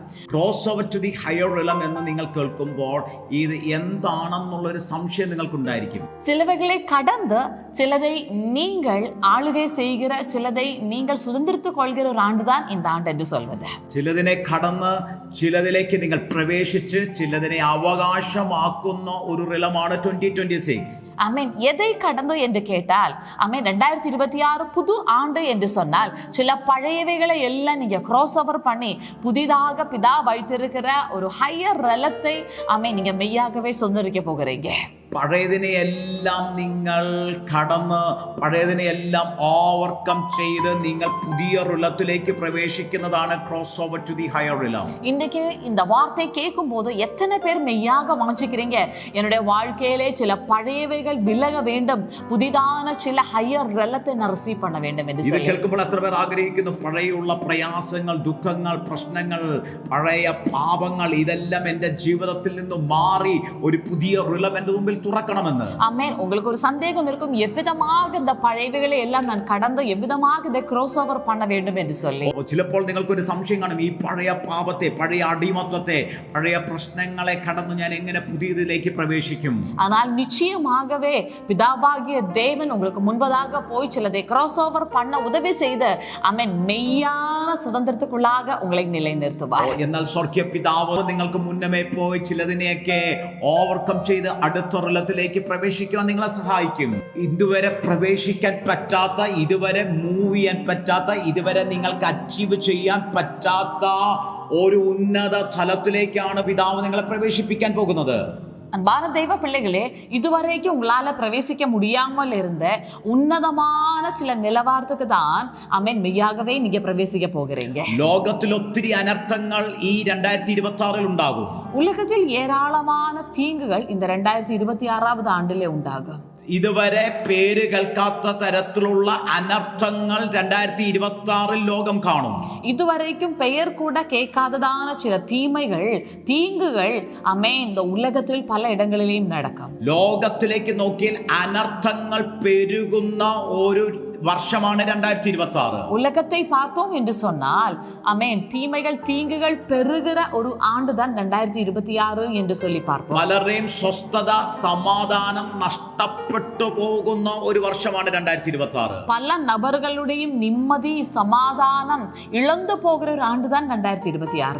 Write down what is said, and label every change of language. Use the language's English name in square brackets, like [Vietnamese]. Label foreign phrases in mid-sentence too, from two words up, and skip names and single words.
[English] cross over to the higher realm [Malayalam] എന്ന് നിങ്ങൾ കേൾക്കുമ്പോൾ ഇത് എന്താണെന്നുള്ള ഒരു സംശയം നിങ്ങൾക്കുണ്ടായിരിക്കും. [Tamil] சிலவைகளை கடந்து சிலதை நீங்கள் ஆளுகை செய்கிற, சிலதை நீங்கள் சுதந்திரத்துக் கொள்கிற ஒரு ஆண்டுதான் இந்த ஆண்டு என்று சொல்வது. [Malayalam] ചിലതിനെ കടന്ന് ചിലതിലേക്ക് നിങ്ങൾ പ്രവേശിച്ച് ചിലതിനെ അവകാശമാക്കുന്ന ഒരു റിലമാണ് 2026. [Tamil] ஆமென். எதை கடந்து என்று கேட்டால், ஆமென், 2026 புது ஆண்டு என்று சொன்னால் சில பழையவைகளை எல்லாம் நீங்க [English] cross over [Tamil] பண்ணி புதிதாக பிதா வைத்திருக்கிற ஒரு [English] higher realm [Tamil] ஆமென் நீங்க மெய்யாகவே சொந்தரிக்க போகிறீங்க. [Malayalam] പഴയതിനെയെല്ലാം നിങ്ങൾ കടന്ന് പഴയതിനെയെല്ലാം ഓവർകം ചെയ്ത് നിങ്ങൾ പുതിയ റിലത്തിലേക്ക് പ്രവേശിക്കുന്നതാണ് [English] cross over to the higher realm. [Tamil] இன்றைக்கு இந்த வார்த்தை கேட்கும் போது எத்தனை பேர் மெய்யாக வாஞ்சிக்கிறீங்க, என்னுடைய வாழ்க்கையிலே சில பழையவைகள் விலக வேண்டும், புதிதான சில [English] higher realm [Tamil] நான் ரிசீவ் பண்ண வேண்டும் என்று [Malayalam] ഇത് [Tamil] சொல்லி. [Malayalam] കേൾക്കുമ്പോൾ എത്ര പേർ ആഗ്രഹിക്കുന്നു പഴയുള്ള പ്രയാസങ്ങൾ, ദുഃഖങ്ങൾ, പ്രശ്നങ്ങൾ, പഴയ പാപങ്ങൾ ഇതെല്ലാം എൻ്റെ ജീവിതത്തിൽ നിന്ന് മാറി ഒരു പുതിയ റിലം എൻ്റെ മുമ്പിൽ തുറക്കണമെന്ന്. [Tamil] ஆமென். உங்களுக்கு ஒரு சந்தேகம் இருக்கும், எவ்விதமாக இந்த பழையவைகளை எல்லாம் நான் கடந்து எவ்விதமாக இதை [English] cross over [Tamil] பண்ண வேண்டும் என்று சொல்லி. [Malayalam] ചിലപ്പോൾ നിങ്ങൾക്കൊരു സംശയം കാണും, ഈ പഴയ പാപത്തെ, പഴയ അടിമത്വത്തെ, പഴയ പ്രശ്നങ്ങളെ കടന്നു ഞാൻ എങ്ങനെ പുതിയതിലേക്ക് പ്രവേശിക്കും? [Tamil] ஆனால் நிச்சயமாகவே பிதாவாகிய தேவன் உங்களுக்கு முன்பதாக போய் சிலதை [English] cross over [Tamil] பண்ண உதவி செய்து ஆமென் மெய்யான சுதந்திரத்துக்குள்ளாக உங்களை நிலைநிறுத்துவார். [Malayalam] എന്നാൽ സ്വർഗ്ഗീയ പിതാവ് നിങ്ങൾക്ക് മുന്നമേ പോയി ചിലതിനെയൊക്കെ ഓവർകം ചെയ്ത് അടുത്ത റിലത്തിലേക്ക് പ്രവേശിക്കുവാൻ നിങ്ങളെ സഹായിക്കും. ഇതുവരെ പ്രവേശിക്കാൻ പറ്റാത്ത, ഇതുവരെ മൂവ് ചെയ്യാൻ പറ്റാത്ത, ഇതുവരെ നിങ്ങൾക്ക് അച്ചീവ് ചെയ്യാൻ പറ്റാത്ത ഒരു ഉന്നത തലത്തിലേക്കാണ് പിതാവ് നിങ്ങളെ പ്രവേശിപ്പിക്കാൻ പോകുന്നത്. [Tamil] அன்பான தெய்வ பிள்ளைகளே, இதுவரைக்கும் உங்களால பிரவேசிக்க முடியாமல் இருந்த உன்னதமான சில நிலவாரத்துக்கு தான் ஆமென் மெய்யாகவே நீங்க பிரவேசிக்க போகிறீங்க. [Malayalam] ലോകത്തിൽ ഒത്തിരി അനർത്ഥങ്ങൾ ഈ 2026 ഉണ്ടാകും. [Tamil] உலகத்தில் ஏராளமான தீங்குகள் இந்த 2026 ஆண்டிலே உண்டாகும். [Malayalam] ഇതുവരെ പേര് കേൾക്കാത്ത തരത്തിലുള്ള അനർത്ഥങ്ങൾ 2026 ലോകം കാണും. [Tamil] இதுவரைக்கும் பெயர் கூட கேட்காததான சில தீங்குகள் ஆமென் இந்த உலகத்தில் பல இடங்களிலேயும் நடக்கும். [Malayalam] ലോകത്തിലേക്ക് നോക്കിയാൽ അനർത്ഥങ്ങൾ പെരുകുന്ന ഒരു വർഷമാണ് 2026. [Tamil] உலகத்தை பார்த்தோம் என்று சொன்னால் ஆமென் தீங்குகள் பெருகிற ஒரு ஆண்டுதான் 2026 என்று சொல்லி பார்ப்போம். [Malayalam] പലരെയും സ്വസ്ഥത, സമാധാനം നഷ്ടപ്പെട്ടു പോകുന്ന ഒരു വർഷമാണ് 2026. [Tamil] பல நபர்களுடைய நிம்மதி, சமாதானம் இழந்து போகிற ஒரு ஆண்டுதான் 2026.